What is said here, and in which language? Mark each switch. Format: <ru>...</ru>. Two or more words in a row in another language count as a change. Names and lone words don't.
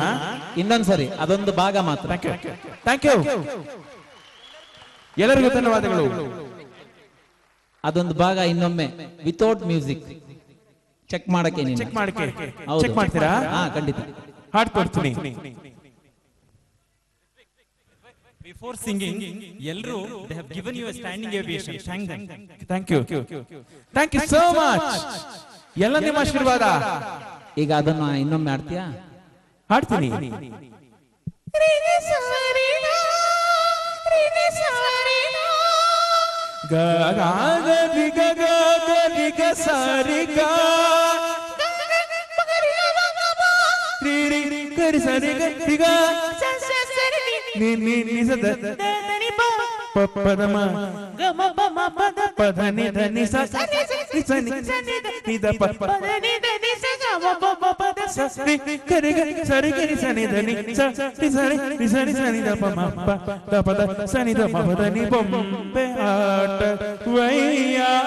<kn>ಇನ್ನೊಂದ್ಸರಿ ಅದೊಂದು ಭಾಗ ಮಾತ್ರ.</kn> <en>Thank you.</en> <kn>ಎಲ್ಲರಿಗೂ ಧನ್ಯವಾದಗಳು. ಅದೊಂದು ಭಾಗ ಇನ್ನೊಮ್ಮೆ</kn> <en>without music check</en> <kn>ಮಾಡಕ್ಕೆ ನೀನು. ಚೆಕ್ ಮಾಡಕ್ಕೆ ಹೌದು. ಚೆಕ್ ಮಾಡ್ತೀರಾ? ಹಾ ಖಂಡಿತ. ಹಾಡ್ ತೋರಿಸ್ತೀನಿ.</kn> <en>Before singing, ಎಲ್ಲರೂ they have given you a standing ovation. Thank them. Thank you. Thank you so much.</en> <kn>ಎಲ್ಲ ನಿಮ್ಮ ಆಶೀರ್ವಾದ. ಈಗ ಅದನ್ನ ಇನ್ನೊಮ್ಮೆ ಆಡ್ತೀಯಾ? ಹಾಡ್ತೀನಿ. ಗ ಗ ಗ ರಿ ಗ ಗ ಗ ರಿ ಗ ಸ ರಿ ಗ ರಿ ರಿ ಗ ರಿ ಸ ರಿ ಗ ರಿ ಗ ನಿ ನಿ ನಿ ಸ ದ ಪ ಪ ದ ಮ ಗ ಮ ಪ ಮ ಪ ದ ಪ ಧ ನಿ ಧ ನಿ ಸ ನಿ ಸ ನಿ ನಿ ದ ಪ ಪ ದ ನಿ ದ ನಿ ಸ ಗ ಮ ಪ ಪ ಪ ದ ಸ ರಿ ಗ ರಿ ಗ ಸ ರಿ ಗ ರಿ ಸ ನಿ ಧ ನಿ ಸ ನಿ ಸ ರಿ ನಿ ಸ ನಿ ಸ ನಿ ದ ಪ ಮ ಪ ದ ಪ ದ ಸ ನಿ ದ ಮ ಪ ದ ನಿ ಬೊಂಬೆ ಆಟ ವಯ್ಯ.</kn>